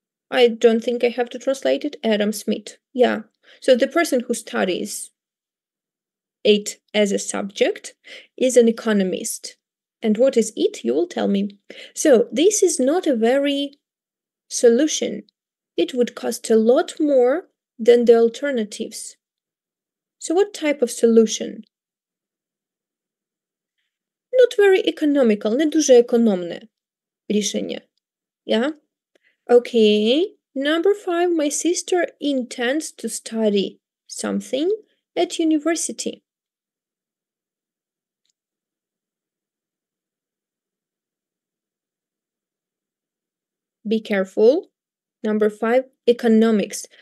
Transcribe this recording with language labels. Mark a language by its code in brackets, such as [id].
[en] I don't think I have to translate it. Adam Smith. Yeah. So the person who studies it as a subject is an economist. And what is it? You will tell me. So this is not a very solution. It would cost a lot more than the alternatives. So what type of solution? Not very economical, [uk] не дуже економне рішення. [en] Yeah? Okay. Number 5, my sister intends to study something at university. Be careful. Number 5, economics.